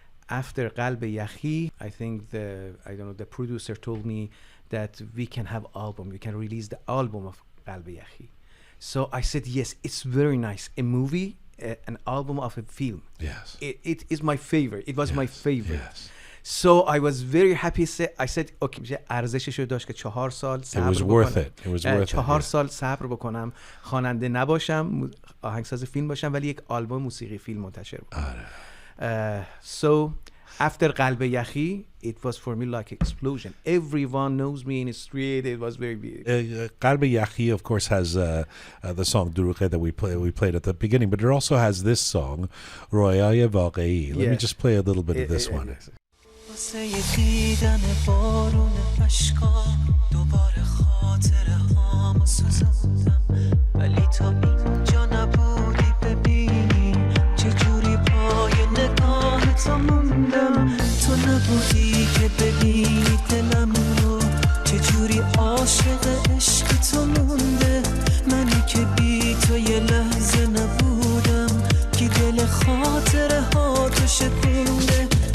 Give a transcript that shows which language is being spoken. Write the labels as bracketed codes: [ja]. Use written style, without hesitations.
[en] After Qalb Yakhi, I think the producer told me that we can have album, we can release the album of Qalb Yakhi. So I said yes, it's very nice. A movie, an album of a film. Yes. It is my favorite. It was my favorite. Yes. So I was very happy. I said, okay, [fa] ارزششو داشت که 4 سال صبر بکنم. [en] It was worth it. It was worth [fa] 4 سال صبر بکنم، خواننده نباشم، آهنگساز فیلم باشم، ولی یک آلبوم موسیقی فیلم منتشر بکنم. [en] So after Qalb Yakhi, it was for me like an explosion. Everyone knows me in the street. It was very big. Qalb Yakhi, of course, has the song Roqe that we played at the beginning, but it also has this song, Roqe Studio. Let me just play a little bit of this one. [fa] واسه دیدن بارون اشکا دوباره خاطره هامو سوزوندم ولی تو اینجا نبودی ببینی چجوری پای نگاه تو موندم تو نبودی که ببینی دلم رو چجوری عاشق عشق تو مونده منی که بی تو یه لحظه نبودم که دل خاطره ها تو شکونده